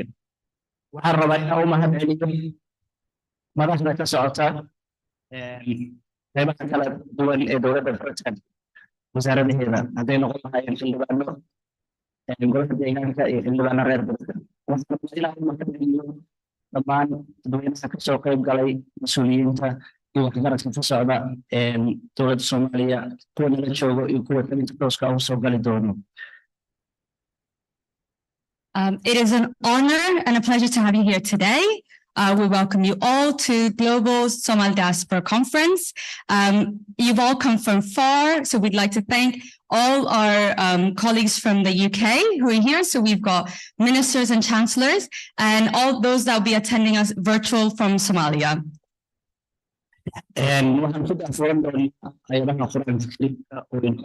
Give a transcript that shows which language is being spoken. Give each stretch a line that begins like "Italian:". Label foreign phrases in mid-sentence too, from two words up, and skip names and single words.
Somali: Waxaan rabaa inaan u mahadceliyo madaxda ka socota qaybaha kala duwan ee dowladda Britain, wasaaradaheeda hadday noqon lahaayeen xildhibaano golaha deegaanka iyo xildhibaano reer Britain. Waxaan ilaahay mahadceliyo dhammaan dadweynaha ka soo qayb galay, mas-uuliyiinta iyo waxgaradka ka socda dowladda Soomaaliya kuwa nala joogo iyo kuwa talinta tooska ugu soo gali doono.
English: It is an honor and a pleasure to have you here today. We welcome you all to Global Somali Diaspora Conference. You've all come from far, so we'd like to thank all our colleagues from the UK who are here. So we've got ministers and chancellors and all those that will be attending us virtual from Somalia.
Somali: waxaan ku daafuran doonaa ayadaha Qur'aanka Kariimka oo